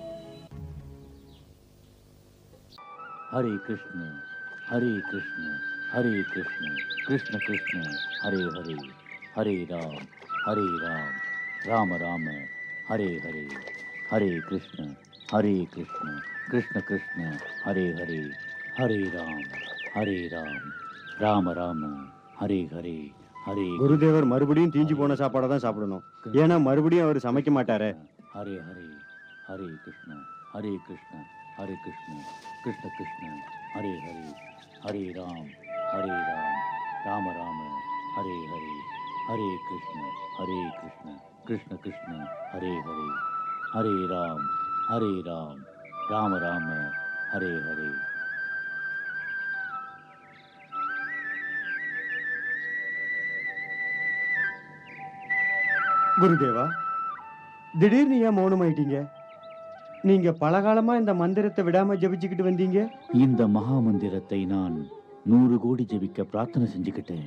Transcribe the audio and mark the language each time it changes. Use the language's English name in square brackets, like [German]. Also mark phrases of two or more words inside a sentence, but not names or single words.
[Sanskrit] हरे कृष्ण कृष्ण कृष्ण हरे हरे, हरे राम राम राम हरे हरे, हरे कृष्ण कृष्ण कृष्ण हरे हरे, हरे राम राम राम हरे हरे, हरे [Tamil] குருதேவர் மறுபடியும் தீஞ்சு போன சாப்பாடை தான் சாப்பிடணும். ஏன்னா மறுபடியும் அவர் சமைக்க மாட்டாரே. [Sanskrit] हरे हरे, हरे कृष्ण कृष्ण कृष्ण कृष्ण हरे हरे, हरे राम राम राम हरे हरे, हरे कृष्ण कृष्ण कृष्ण हरे हरे, हरे राम राम राम हरे हरे। [Tamil] குருதேவா, திடீர்னு ஏன் மௌனமாயிட்டீங்க? நீங்க பலகாலமா இந்த மந்திரத்தை விடாம ஜபிச்சுக்கிட்டு வந்தீங்க. இந்த மகா மந்திரத்தை நான் 100 கோடி ஜபிக்க பிரார்த்தனை செஞ்சுக்கிட்டேன்.